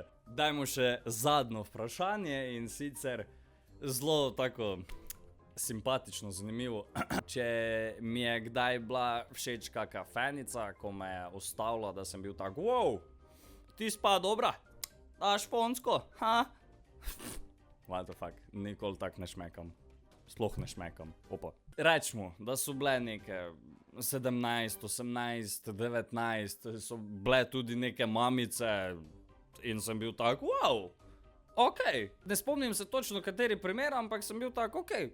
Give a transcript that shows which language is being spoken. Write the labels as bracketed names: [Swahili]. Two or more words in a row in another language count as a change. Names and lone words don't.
[Slovenian] Dajmo še zadnjo vprašanje in sicer zelo tako simpatično, zanimivo. Če mi je kdaj bila všeč kaka fenica, ko me je ustavila, da sem bil tak, wow, ti spa dobra, daš ponsko, ha? [English] What the fuck, [Slovenian] nikoli tak ne šmekam. Sploh ne šmekam, opa. Rečmo, da so bile neke 17, 18, 19, so bile tudi neke mamice in sem bil tak, wow, okej. Ne spomnim se točno kateri primer, ampak sem bil tak, okej.